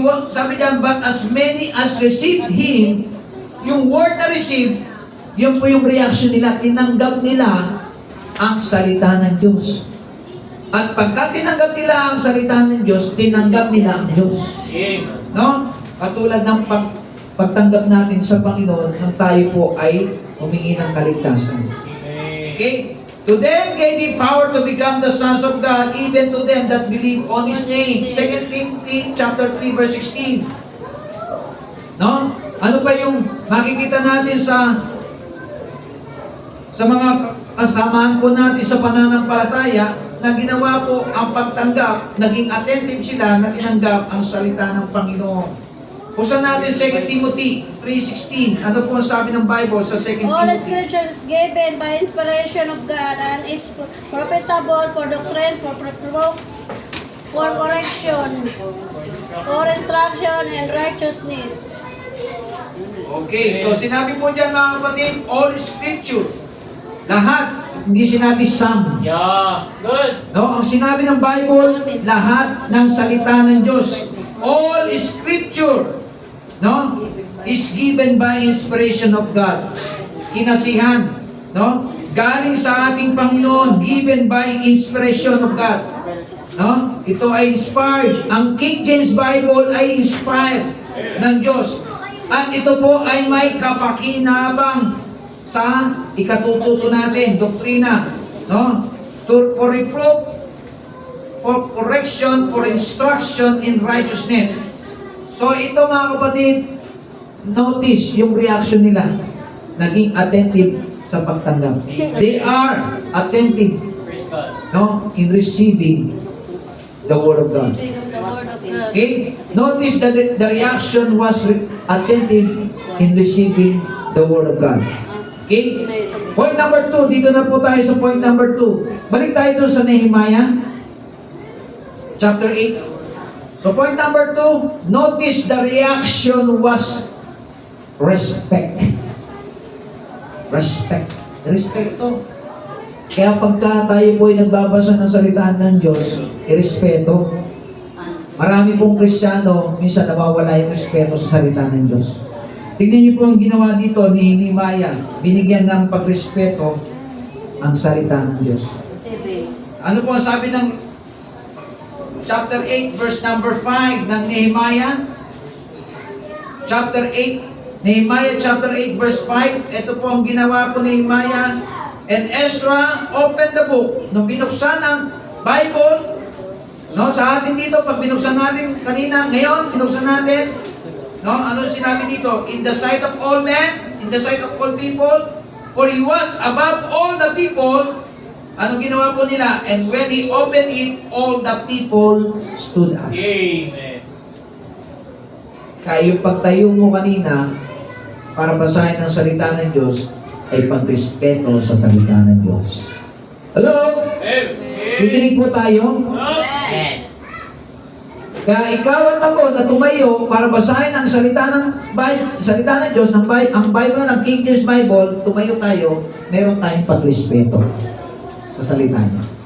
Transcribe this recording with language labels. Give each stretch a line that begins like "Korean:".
Filipino: Sabi niya,
English: but as many as received Him,
Filipino: yung word na receive, yun po yung reaction nila. Tinanggap nila ang salita ng Diyos. At pagka tinanggap nila ang salita ng Diyos, tinanggap nila ang Diyos. Amen. No? Katulad ng pagtanggap natin sa Panginoon, nang tayo po ay humingi ng kaligtasan. Amen. Okay?
English: To them gave He power to become the sons of God, even to them that believe on His name. 2 Timothy chapter 3 verse 16. No?
Filipino: Ano pa yung makikita natin sa mga kasamahan po natin sa pananampalataya na ginawa po ang pagtanggap, naging attentive sila na tinanggap ang salita ng Panginoon. Buksan natin 2 Timothy 3:16. Ano po ang sabi ng Bible sa 2
English: all Timothy? scriptures given by inspiration of God, and it's profitable for doctrine, for reproof, for correction, for instruction in righteousness.
Filipino: Okay, so sinabi po dyan mga kapatid,
English: all scripture.
Filipino: Lahat, hindi sinabi some.
English: Yeah. Good.
Filipino: No, ang sinabi ng Bible, lahat ng salita ng Diyos.
English: All scripture, no, is given by inspiration of God.
Filipino: Kinasihan, no? Galing sa ating Panginoon,
English: given by inspiration of God.
Filipino: No? Ito ay inspired. Ang King James Bible ay inspired ng Diyos. At ito po ay may kapakinabang sa ikatututo natin, doktrina, no?
English: For reproof, for correction, for instruction in righteousness.
Filipino: So ito mga kapatid, notice yung reaction nila. Naging attentive sa pagtanggap.
English: They are attentive, Praise God. no, in receiving the Word of God. Okay? Notice that the reaction was attentive in receiving the Word of God. Okay? Point number 2,
Filipino: dito na po tayo sa point number 2. Balik tayo doon sa Nehemiah, chapter 8.
English: So point number 2, notice the reaction was respect. Respect. Respeto.
Filipino: Kaya pagka tayo po ay nagbabasa ng salita ng Diyos, irespeto. Marami pong Kristiyano, minsan nawawala yung respeto sa salita ng Diyos. Tingnan niyo po ang ginawa dito ni Nehemiah. Binigyan ng pagrespeto ang salita ng Diyos. Ano po ang sabi ng chapter 8, verse number 5 ng Nehemiah? Chapter 8, Nehemiah chapter 8, verse 5. Ito po ang ginawa po ni Nehemiah.
English: And Ezra opened the book.
Filipino: Nung binuksan ang Bible, no, sa atin dito, pag binuksan natin kanina, ngayon, binuksan natin, no, ano sinabi dito?
English: In the sight of all men, in the sight of all people, for he was above all the people.
Filipino: Ano ginawa po nila?
English: And when he opened it, all the people stood up. Amen.
Filipino: Kaya yung pagtayo mo kanina, para basahin ang salita ng Diyos, ay pagrespeto sa salita ng Diyos. Hello? Kikinig po tayo. Amen. Kaya ikaw at ako na tumayo para basahin ang salita ng salita ng Diyos, ang Bible ng King James Bible, tumayo tayo, meron tayong pagrespeto sa salita niya.